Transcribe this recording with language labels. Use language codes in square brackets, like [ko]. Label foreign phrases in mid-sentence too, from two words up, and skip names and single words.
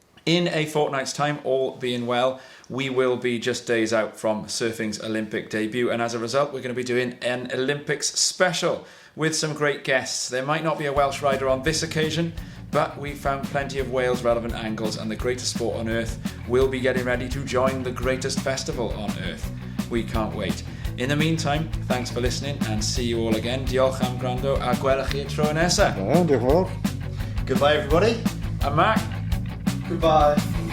[en] In a fortnight's time, all being well, we will be just days out from surfing's Olympic debut, and as a result, we're going to be doing an Olympics special with some great guests. There might not be a Welsh rider on this occasion, but we found plenty of Wales relevant angles, and the greatest sport on earth will be getting ready to join the greatest festival on earth. We can't wait. In the meantime, thanks for listening and see you all again. [cy] Diolch am gwrando a gwelwch chi tro nesa. [en] Goodbye, everybody. And Mac. Goodbye.